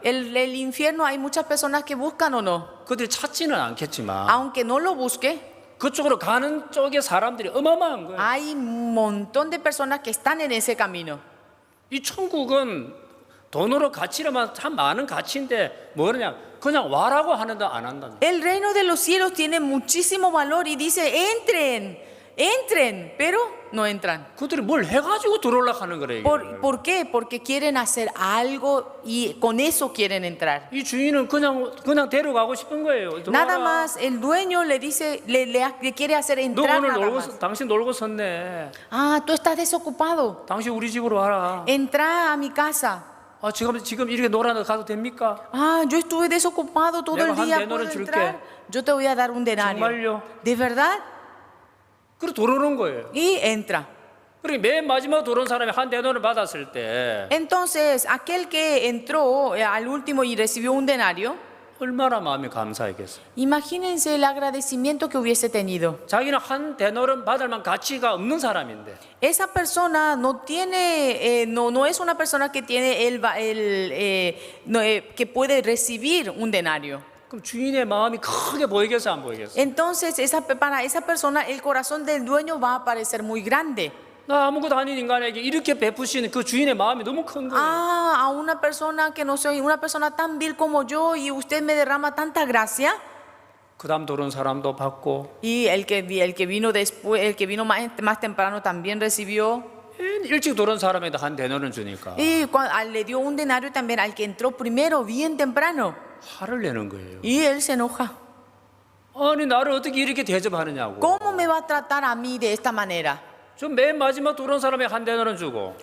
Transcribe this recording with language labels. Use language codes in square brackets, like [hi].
[es] El infierno hay muchas personas que buscan o no. [ko] 그들이 찾지는 않겠지만 [es] Aunque no lo busque, [ko] 그쪽으로 가는 쪽에 사람들이 어마어마한 거예요. [es] hay un montón de personas que están en ese camino. [ko] 이 천국은 돈으로 가치로만 참 많은 가치인데 뭐냐? 그냥 와라고 하는데 안 한다. [es] El reino de los cielos tiene muchísimo valor y dice, entren, pero no entran. [ko] 그들이 뭘 해가지고 들어오려고 하는 거래요. [es] ¿Por qué? Porque quieren hacer algo y con eso quieren entrar. [ko] 이 주인은 그냥 데려가고 싶은 거예요. [es] Nada más el dueño le dice, le quiere hacer [ko] 너 [es] entrar [ko] 오늘 [es] nada más. [ko] 당신 놀고 섰네. [es] Ah, tú estás desocupado. [ko] 당신 우리 집으로 와라. [es] Entra a mi casa. [ko] 아, 지금 이렇게 놀아도 가도 됩니까? [es] Ah, yo estuve desocupado todo el [ko] 내가 한 [es] día. denario [ko] 줄게. [es] entrar? Yo te voy a dar un denario. [ko] 정말요? [es] ¿De verdad? [ko] 그리고 들어오는 거예요. [es] Y entra. [ko] 그리고 맨 마지막 들어온 사람이 한 대돈을 받았을 때 [es] Entonces, aquel que entró al último y recibió un denario, [ko] 얼마나 마음이 감사했겠어요. [es] imagínense el agradecimiento que hubiese tenido. [ko] 자기는 한 대노를 받을 만 가치가 없는 사람인데 [es] Esa persona no tiene, no es una persona que tiene que puede recibir un denario. [ko] 그럼 주인의 마음이 크게 보이겠어 안 보이겠어? [es] Entonces, para esa persona, el corazón del dueño va a parecer muy grande. [ko] 나 아무것도 아닌 인간에게 이렇게 베푸시는 그 주인의 마음이 너무 큰 거예요. [es] Ah, a una persona que no soy, una persona tan vil como yo, y usted me derrama tanta gracia. [ko] 그다음 들어온 사람도 받고 [es] Y el que vino después, el que vino más temprano también recibió. [ko] 일찍 들어온 사람에도 한 대노를 주니까 [es] Y le dio un denario también al que entró primero, bien temprano. [ko] 화를 내는 거예요. [es] Y él se enoja. [ko] 아니 나를 어떻게 이렇게 대접하느냐고. [es] ¿Cómo me va a tratar a mí de esta manera? [ko] 좀 맨 마지막 들어온 사람에 한 대노를 주고